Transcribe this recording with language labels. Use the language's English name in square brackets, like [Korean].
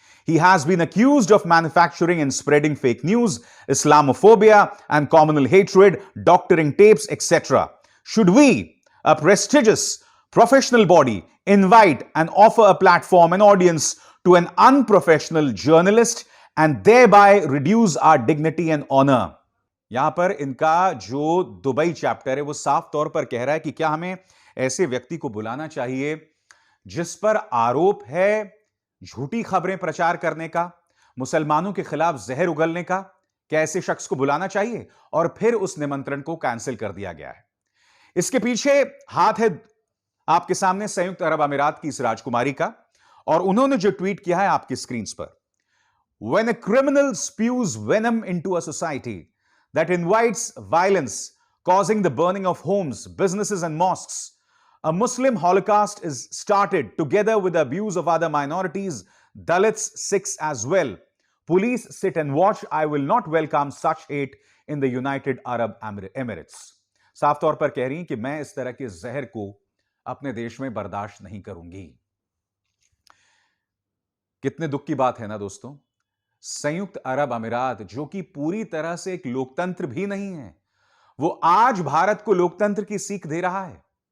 [English] He has been accused of manufacturing and spreading fake news, Islamophobia and communal hatred, doctoring tapes, etc. Should we, a prestigious professional body, invite and offer a platform and audience to an unprofessional journalist and thereby reduce our dignity and honor? [Hindi] यहां पर इनका जो Dubai chapter है वो साफ तौर पर कह रहा है कि क्या हमें ऐसे व्यक्ति को बुलाना चाहिए जिस पर आरोप है झूठी खबरें प्रचार करने का, मुसलमानों के खिलाफ जहर उगलने का? क्या ऐसे शख्स को बुलाना चाहिए? और फिर उस निमंत्रण को कैंसिल कर दिया गया है। इसके पीछे हाथ है आपके सामने संयुक्त अरब अमीरात की इस राजकुमारी का, और उन्होंने जो ट्वीट किया है आपकी स्क्रीन पर। [English] When a criminal spews venom into a society that invites violence, causing the burning of homes, businesses, and mosques, a Muslim holocaust is started together with the abuse of other minorities, Dalits, Sikhs as well. Police sit and watch. I will not welcome such hate in the United Arab Emirates. [Hindi] साफ तौर पर कह रही हैं कि मैं इस तरह के जहर को अपने देश में बर्दाश्त नहीं करूंगी। कितने दुख की बात है ना दोस्तों। संयुक्त अरब अमीरात, जो कि पूरी तरह से एक लोकतंत्र भी नहीं है, वो आज भारत को लोकतंत्र की सीख दे रहा है।